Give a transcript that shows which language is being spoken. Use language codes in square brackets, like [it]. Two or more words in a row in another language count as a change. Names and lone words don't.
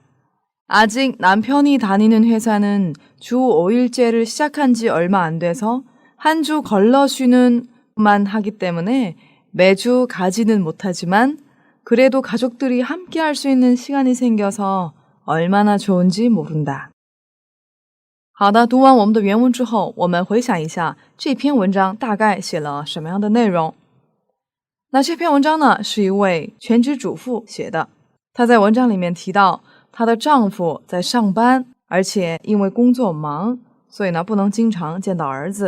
[ko] 아직 남편이 다니는 회사는 주 5일제를 시작한 지 얼마 안 돼서 한 주 걸러 쉬는 만 하기 때문에 매주 가지는 못하지만 그래도 가족들이 함께 할 수 있는 시간이 생겨서 얼마나 좋은지 모른다. [zh] 好的，读完我们的原文之后，我们回想一下这篇文章大概写了什么样的内容。那这篇文章呢，是一位全职主妇写的。她在文章里面提到，她的丈夫在上班，而且因为工作忙，所以呢不能经常见到儿子。